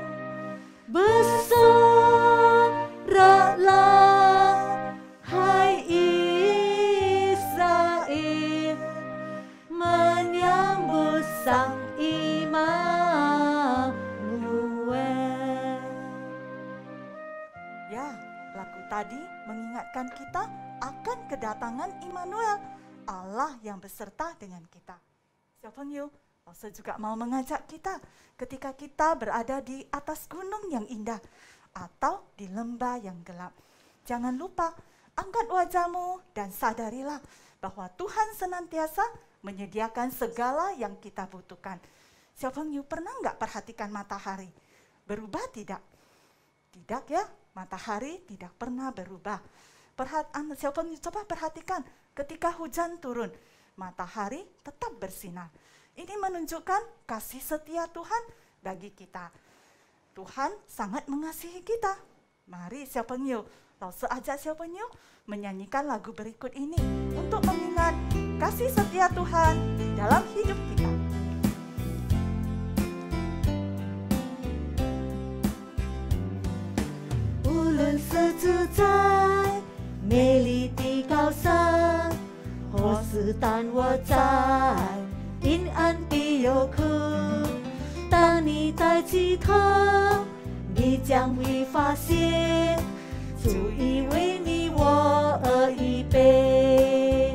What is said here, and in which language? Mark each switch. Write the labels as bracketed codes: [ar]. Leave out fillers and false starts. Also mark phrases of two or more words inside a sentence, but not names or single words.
[id] Bersoraklah hai Israel, menyambut sang Immanuel. Ya, lagu tadi mengingatkan kita akan kedatangan Immanuel, Allah yang beserta dengan kita. [zh] 小朋友, 老师 [id] juga mau mengajak kita ketika kita berada di atas gunung yang indah atau di lembah yang gelap. Jangan lupa, angkat wajahmu dan sadarilah bahwa Tuhan senantiasa menyediakan segala yang kita butuhkan. 小朋友, pernah nggak perhatikan matahari? Berubah tidak? Tidak ya, matahari tidak pernah berubah. 小朋友 coba perhatikan ketika hujan turun, matahari tetap bersinar. Ini menunjukkan kasih setia Tuhan bagi kita. Tuhan sangat mengasihi kita. Mari [zh] 小朋友, 老师 [id] ajak 小朋友 menyanyikan lagu berikut ini untuk mengingat kasih setia Tuhan di dalam hidup kita. [zh] Ulun 是住在美丽的高山，或是当我在阴暗的幽谷，当你抬起头，你将会发现，主已为你我而预备。